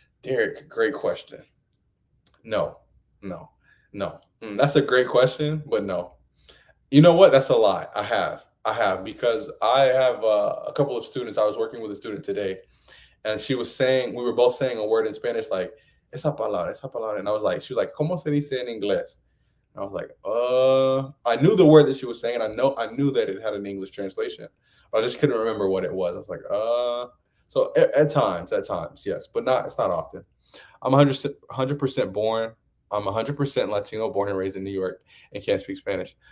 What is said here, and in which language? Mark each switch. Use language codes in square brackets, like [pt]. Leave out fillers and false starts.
[en] Derek, great question. No, no, no. That's a great question, but no. You know what? That's a lie. I have, because I have a couple of students. I was working with a student today, and we were both saying a word in Spanish, like, [es] esa palabra. [en] And she was like, [es] ¿Cómo se dice en inglés? [en] And I was like, I knew the word that she was saying. I knew that it had an English translation, but I just couldn't remember what it was. I was like, So at times, yes, but it's not often. I'm 100% born. I'm 100% Latino, born and raised in New York, and can't speak Spanish.